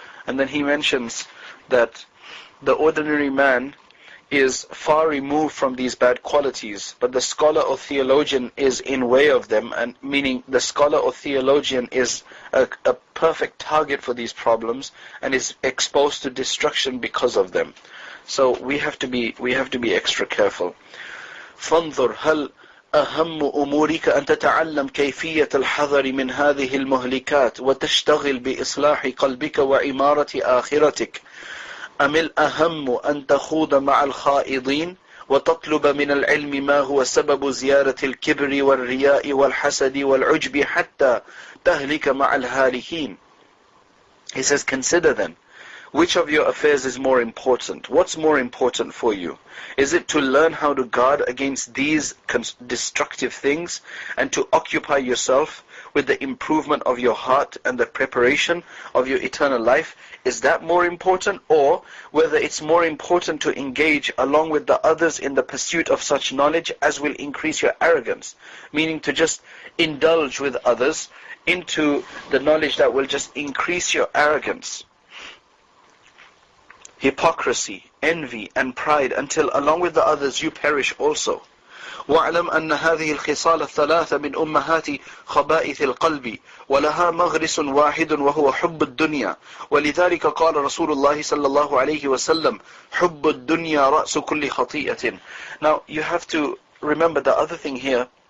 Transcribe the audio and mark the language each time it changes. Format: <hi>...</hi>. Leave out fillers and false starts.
<en>And then he mentions that the ordinary man is far removed from these bad qualities, but the scholar or theologian is in way of them, and meaning the scholar or theologian is a perfect target for these problems and is exposed to destruction because of them. So we have to be extra careful.</en> <ar>فانظر هل أهم أمورك أن تتعلم كيفية الحذر من هذه المهلكات وتشتغل بإصلاح قلبك وعمارة آخرتك أم الأهم أن تخوض مع الخائضين وتطلب من العلم ما هو سبب زيارة الكبر والرياء والحسد والعجب حتى تهلك مع الهالكين.</ar> <en>He says, consider then, which of your affairs is more important? What's more important for you? Is it to learn how to guard against these destructive things and to occupy yourself with the improvement of your heart and the preparation of your eternal life? Is that more important? Or whether it's more important to engage along with the others in the pursuit of such knowledge as will increase your arrogance, meaning to just indulge with others into the knowledge that will just increase your arrogance, hypocrisy, envy and pride, until along with the others you perish also.</en> <ar>واعلم أن هذه الخصال الثلاثة من أمهات خبائث القلب ولها مغرس واحد وهو حب الدنيا ولذلك قال رسول الله صلى الله عليه وسلم حب الدنيا رأس كل خطيئة.</ar> <en>Now you have to remember the other thing here.</en>